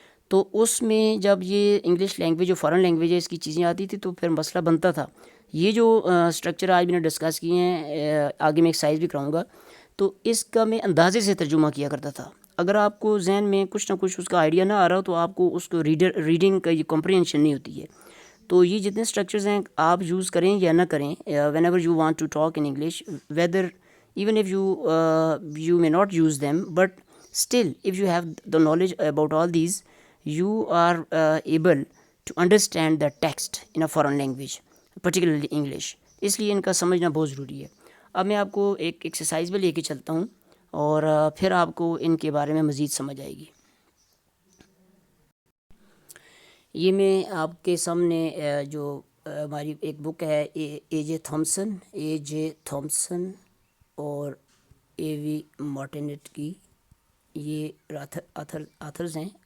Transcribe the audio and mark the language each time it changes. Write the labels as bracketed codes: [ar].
[ur] تو اس میں جب یہ انگلش لینگویج جو فارن لینگویج ہے اس کی چیزیں آتی تھی, تو پھر مسئلہ بنتا تھا. یہ جو اسٹرکچر آج میں نے ڈسکس کیے ہیں, آگے میں ایکسرسائز بھی کراؤں گا, تو اس کا میں اندازے سے ترجمہ کیا کرتا تھا. اگر آپ کو ذہن میں کچھ نہ کچھ اس کا آئیڈیا نہ آ رہا ہو, تو آپ کو اس کو ریڈنگ کا یہ کمپریہنشن نہیں ہوتی ہے. تو یہ جتنے اسٹرکچرز ہیں آپ یوز کریں یا نہ کریں, [en] Whenever you want to talk in English, whether even if you may not use them, but still if you have the knowledge about all these, you are able to understand the text in a foreign language, particularly English. [ur] اس لیے ان کا سمجھنا بہت ضروری ہے. اب میں آپ کو ایک ایکسرسائز بھی لے کے چلتا ہوں, اور پھر آپ کو ان کے بارے میں مزید سمجھ آئے گی. یہ میں آپ کے سامنے جو ہماری ایک بک ہے اے جے تھامسن اور اے وی مارٹینٹ کی، یہ آتھرز ہیں.